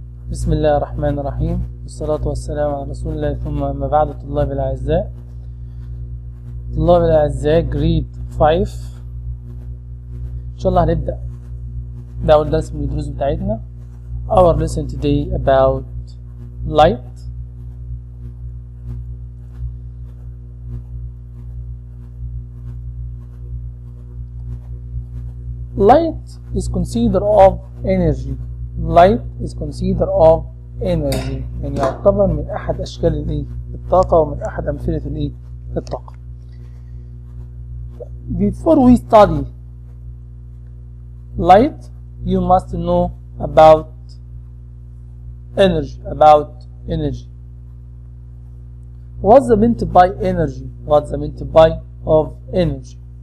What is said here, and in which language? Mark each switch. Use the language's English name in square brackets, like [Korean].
[Arabic] بسم الله الرحمن الرحيم، والصلاة والسلام على رسول الله، ثم أما بعد. طلاب الأعزاء جريد 5 إن شاء الله هنبدأ بأول درس من الدروس بتاعتنا. [English] Our lesson today about light. Light is considered of energy. Light is considered of energy، [Arabic] يعني يعتبر من أحد أشكال الطاقة ومن أحد أمثلة الطاقة. [English] Before we study light, you must know about energy. What's the meant by energy? What's the meant by of energy?